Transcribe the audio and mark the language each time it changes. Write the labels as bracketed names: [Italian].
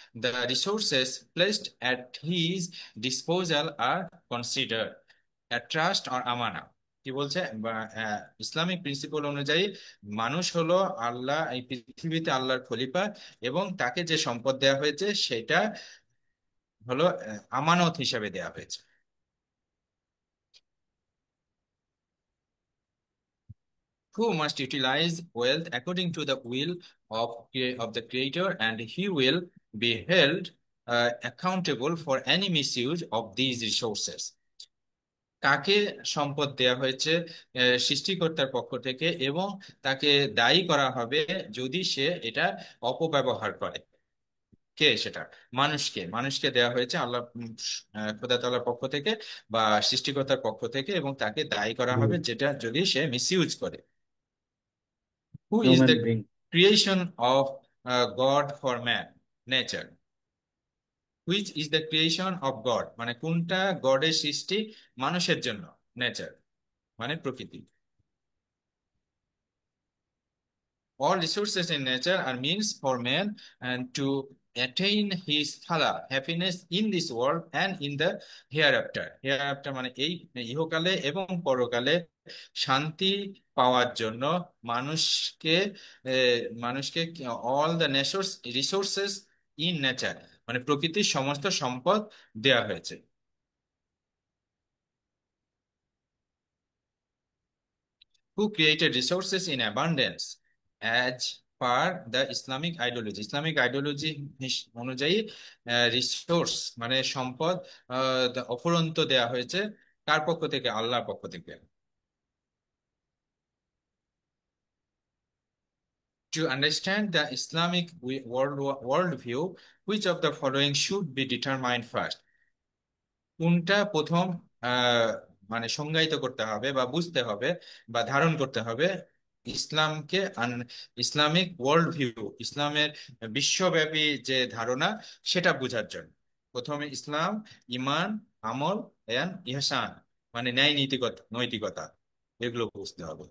[English] The resources placed at his disposal are considered a trust or amana. [Bangla] কি বলছে Islamic principal অনুযায়ী মানুষ হলো আল্লাহ, এই পৃথিবীতে আল্লাহর খলিফা, এবং তাকে যে সম্পদ দেওয়া হয়েছে সেটা হলো আমানত হিসাবে দেওয়া হয়েছে। [English] Who must utilize wealth according to the will of the creator, and he will be held accountable for any misuse of these resources. [Bangla] কাকে সম্পদ দেয়া হয়েছে সৃষ্টিকর্তার পক্ষ থেকে, এবং তাকে দায়ী করা হবে যদি সে এটা অপব্যবহার করে। কে সেটা? মানুষকে, মানুষকে দেয়া হয়েছে আল্লাহ খোদা তাআলার পক্ষ থেকে বা সৃষ্টিকর্তার পক্ষ থেকে, এবং তাকে দায়ী করা হুম। হবে যেটা যদি সে মিসইউজ করে। [English] Who is human the being. creation of God for man? Nature. Which is the creation of God? [Bangla] মানে কোনটা গডের সৃষ্টি মানুষের জন্য? নেচার মানে প্রকৃতি। [English] All resources in nature are means for man and to attain his phala, happiness in this world and in the hereafter. [Bangla] Hereafter মানে এই ইহকালে এবং পরকালে শান্তি পাওয়ার জন্য মানুষকে মানুষকে [English] all the resources in nature, [Bangla] মানে প্রকৃতির সমস্ত সম্পদ দেয়া হয়েছে। [English] who created resources in abundance as per the Islamic ideology. [Bangla] Islamic ideology অনুযায়ী রিসোর্স মানে সম্পদ অফুরন্ত দেয়া হয়েছে কার পক্ষ থেকে? আল্লাহর পক্ষ থেকে। [English] To understand the Islamic worldview, which of the following should be determined first? [Bangla] কোনটা প্রথম আহ মানে সংজ্ঞায়িত করতে হবে বা বুঝতে হবে বা ধারণ করতে হবে ইসলামকে? [English] Islamic world view, [Bangla] ইসলামের বিশ্বব্যাপী যে ধারণা সেটা বোঝার জন্য প্রথমে ইসলাম, ইমান, আমল এন্ড ইহসান মানে ন্যায় নীতিকতা, নৈতিকতা, এগুলো বুঝতে হবে।